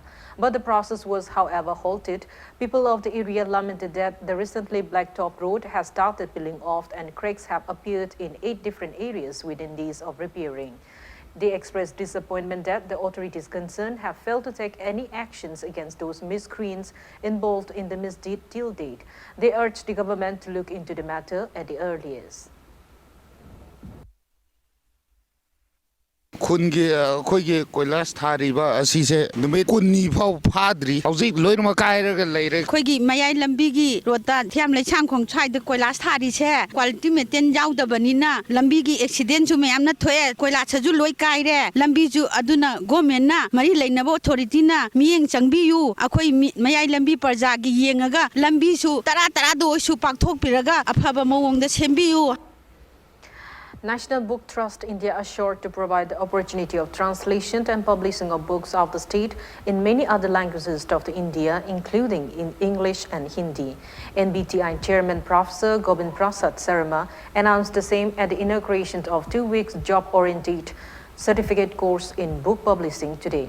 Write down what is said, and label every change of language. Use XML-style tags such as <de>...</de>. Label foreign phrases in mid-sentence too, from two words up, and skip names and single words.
<en>But the process was, however, halted. People of the area lamented that the recently blacktop road has started peeling off and cracks have appeared in 8 different areas within days of repairing. They expressed disappointment that the authorities concerned have failed to take any actions against those miscreants involved in the misdeed till date. They urged the government to look into the matter at the earliest.</en> <mni>Kungi koigi koilas thariba asise numit kunni phau phadri hauzik loinma kairaga leire koigi mayai lambi gi rota thiam lai changkhong chai de koilas thari che</mni> <en>quality maintain</en> <mni>yaudabani na lambi gi accident ju mayam na thoe koilas ju loi kai re lambi ju aduna government na mari leinabo authority na miyeng changbi yu akhoi mayai lambi parja gi yengaga lambi su tara do su pakthok piraga aphaba mawong da sembi yu.</mni> <en>National Book Trust India assured to provide the opportunity of translation and publishing of books of the state in many other languages of the India, including in English and Hindi. NBTI Chairman Professor Gobind Prasad Sarma announced the same at the inauguration of 2 weeks job-oriented certificate course in book publishing today.</en>